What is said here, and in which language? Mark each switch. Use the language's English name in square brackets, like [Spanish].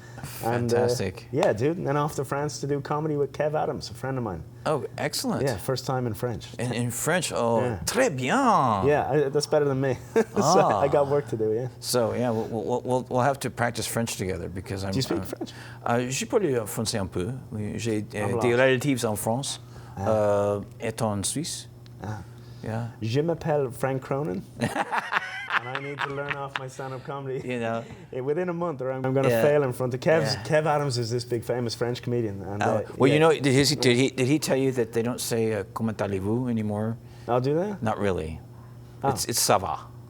[English] Fantastic. And, dude. And then off to France to do comedy with Kev Adams, a friend of mine. Oh, excellent. Yeah, first time in French. In French, Yeah. [French] Très bien. [English] Yeah, that's better than me. So I got work to do, yeah. So, yeah, we'll have to practice French together, because I'm... Do you speak French? [French] Je parle français un peu. Oui, j'ai des relatives en France, et en Suisse. [English] Yeah. [French] Je m'appelle Frank Cronin. [English] And I need to learn off my stand-up comedy. Within a month, or I'm going to fail in front of Kev Adams is this big famous French comedian. And, did he tell you that they don't say [French] comment allez-vous [English] anymore? I'll do that. Not really. It's [French] ça va.